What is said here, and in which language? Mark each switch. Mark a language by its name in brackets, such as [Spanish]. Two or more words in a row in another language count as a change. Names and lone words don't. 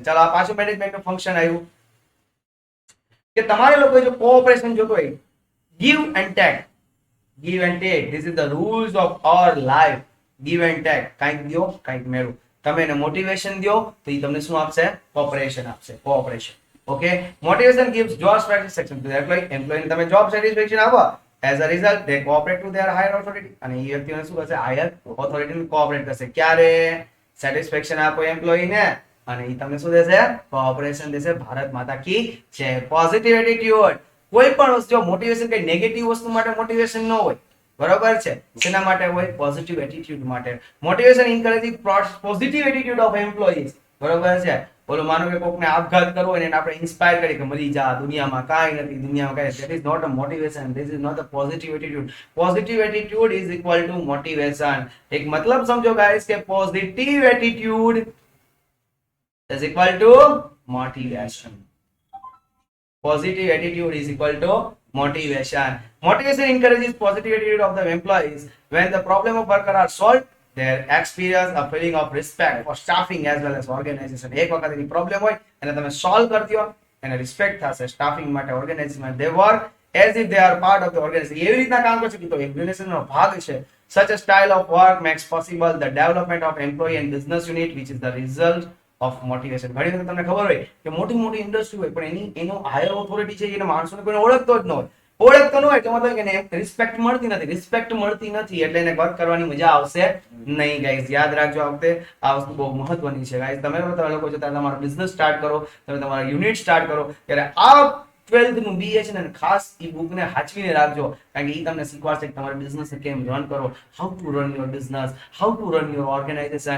[Gujarati] ચાલો આ પાછું મેનેજમેન્ટનું ફંક્શન આવ્યું કે તમારે લોકો જો કોઓપરેશન જોતો હોય, [English] give and take. give and take, this is the rules of our life. give and take, [Gujarati] કંઈક દો કંઈક મેળવો. તમે એને મોટિવેશન દો તો એ તમને શું આપશે? કોઓપરેશન આપશે. [English] કોઓપરેશન. ઓકે. મોટિવેશન gives job satisfaction to the employee. [Gujarati] એમ્પ્લોયીને તમે જોબ સેટિસ્ફેક્શન આપો, [English] as a result they cooperate to their higher authority. [Gujarati] અને એ વ્યક્તિને શું કરશે? [English] higher authority [Gujarati] કોઓપરેટ કરશે. ક્યારે? સેટિસ્ફેક્શન આપો એમ્પ્લોયીને અને એ તમને શું દેશે? કોઓપરેશન દેશે. [Hindi] भारत माता की जय. [English] positive attitude. [Gujarati] કોઈ પણ વસ્તુ મોટિવેશન કઈ નેગેટિવ વસ્તુ માટે મોટિવેશન ન હોય. બરોબર છે. શેના માટે હોય? [English] positive attitude [Gujarati] માટે. [English] motivation encouraging positive attitude of employees. [Gujarati] બરોબર છે. બોલો માનો કે કોકને આપઘાત કરવો હોય એને આપણે ઇન્સ્પાયર કરી કે મરી જા, દુનિયામાં કાંઈ નથી, દુનિયામાં કાંઈ. [English] That is not a motivation. This is not a positive attitude. Positive attitude is equal to motivation. [Gujarati] એક મતલબ સમજો ગાઈસ કે [English] positive attitude is equal to motivation. Positive attitude is equal to motivation. Motivation encourages positive attitude of the employees. When the problem of worker are solved, they experience a feeling of respect for staffing as well as organization. [Gujarati] એક વખત એની પ્રોબ્લેમ હોય અને તમે સોલ્વ કરી દો એને રિસ્પેક્ટ થશે સ્ટાફિંગ માટે, ઓર્ગેનાઇઝેશન. [English] They work as if they are part of the organization. [Gujarati] એવી રીતના કામ કરશે કે તો ઓર્ગેનાઇઝેશનનો ભાગ છે. [English] Such a style of work makes possible the development of employee and business unit, which is the result of motivation. [Gujarati] ઘણી વખત તમને ખબર હોય કે મોટી મોટી ઇન્ડસ્ટ્રી હોય પણ એનો હાયર ઓથોરિટી છે એને માણસોને કોઈને ઓળખતો જ ન હોય. ઓળખતો ન હોય તો મતલબ કે એને રિસ્પેક્ટ મળતી નથી. રિસ્પેક્ટ મળતી નથી એટલે એને વર્ક કરવાની મજા આવશે નહીં. ગાઈઝ યાદ રાખજો આ વખતે આ વસ્તુ બહુ મહત્વની છે. ગાઈઝ તમે લોકો જો તમારો બિઝનેસ સ્ટાર્ટ કરો, તમે તમારા યુનિટ સ્ટાર્ટ કરો ત્યારે આ 12th નું BA છે ને ખાસ ઈ બુકને હાચવીને રાખજો કારણ કે ઈ તમને શીખવાડશે કે તમારા બિઝનેસને કેમ રન કરો, [English] how to run your business, how to run your organization.